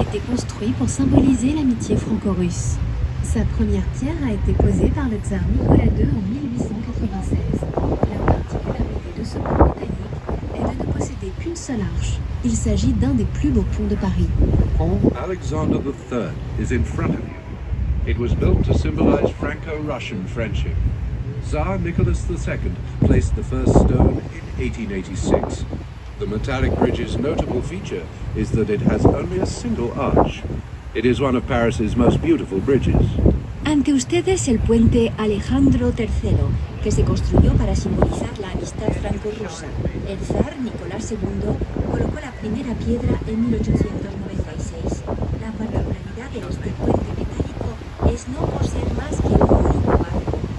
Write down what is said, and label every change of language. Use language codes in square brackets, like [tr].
[fr] Construit pour symboliser l'amitié franco-russe. Sa première pierre a été posée par le tsar Nicolas II en 1896. La particularité de ce pont métallique est de ne posséder qu'une seule arche. Il s'agit d'un des plus beaux ponts de Paris. [en] Pont Alexander III is in front of you. It was built to symbolize Franco-Russian friendship. Tsar Nicholas II placed the first stone in 1886. The metallic bridge's notable feature is that it has only a single arch. It is one of Paris's most beautiful bridges. [es] Ante ustedes el puente Alejandro III, que se construyó para simbolizar la amistad franco-rusa. El zar Nicolás II colocó la primera piedra en 1896. La particularidad de este puente metálico es no poseer más que un único arco.